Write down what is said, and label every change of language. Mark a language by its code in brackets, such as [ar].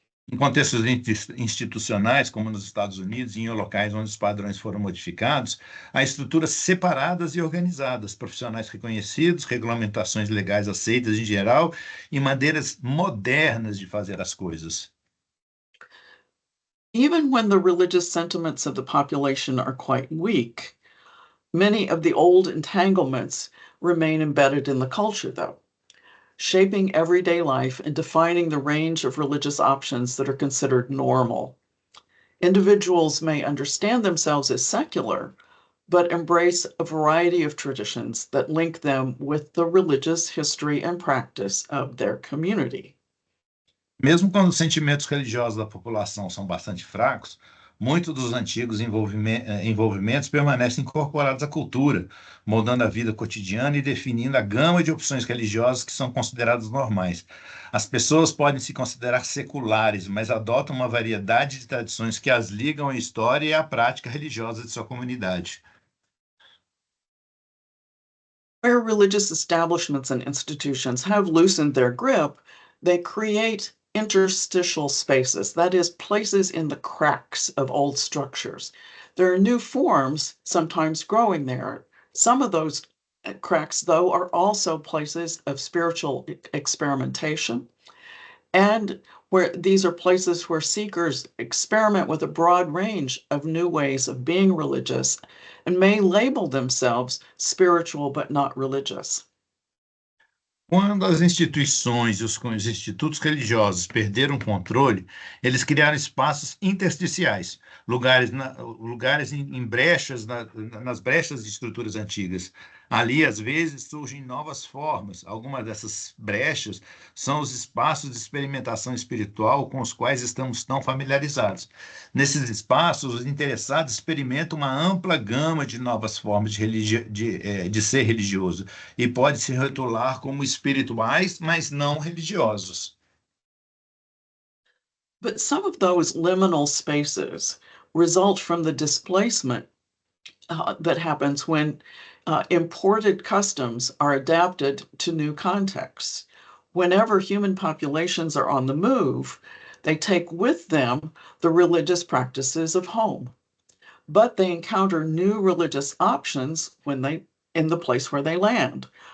[pt] Em contextos institucionais, como nos Estados Unidos e em locais onde os padrões foram modificados, há estruturas separadas e organizadas, profissionais reconhecidos, regulamentações legais aceitas em geral e maneiras modernas de fazer as coisas. [en] Even when the religious sentiments of the population are quite weak, many of the old entanglements remain embedded in the culture, though, shaping everyday life and defining the range of religious options that are considered normal. Individuals may understand themselves as secular, but embrace a variety of traditions that link them with the religious history and practice of their community. [pt] Mesmo quando os sentimentos religiosos da população são bastante fracos, muitos dos antigos envolvimentos permanecem incorporados à cultura, moldando a vida cotidiana e definindo a gama de opções religiosas que são consideradas normais. As pessoas podem se considerar seculares, mas adotam uma variedade de tradições que as ligam à história e à prática religiosa de sua comunidade. [en] Where religious establishments and institutions have loosened their grip, they create interstitial spaces, that is, places in the cracks of old structures. There are new forms sometimes growing there. Some of those cracks, though, are also places of spiritual experimentation, and where these are places where seekers experiment with a broad range of new ways of being religious and may label themselves spiritual but not religious. [pt] Quando as instituições e os institutos religiosos perderam o controle, eles criaram espaços intersticiais, lugares em brechas, nas brechas de estruturas antigas. Ali, às vezes, surgem novas formas. Algumas dessas brechas são os espaços de experimentação espiritual com os quais estamos tão familiarizados. Nesses espaços, os interessados experimentam uma ampla gama de novas formas de ser religioso e pode se rotular como espirituais, mas não religiosos. [en] But some of those liminal spaces result from the displacement that happens when imported customs are adapted to new contexts. Whenever human populations are on the move, they take with them the religious practices of home, but they encounter new religious options in the place where they land.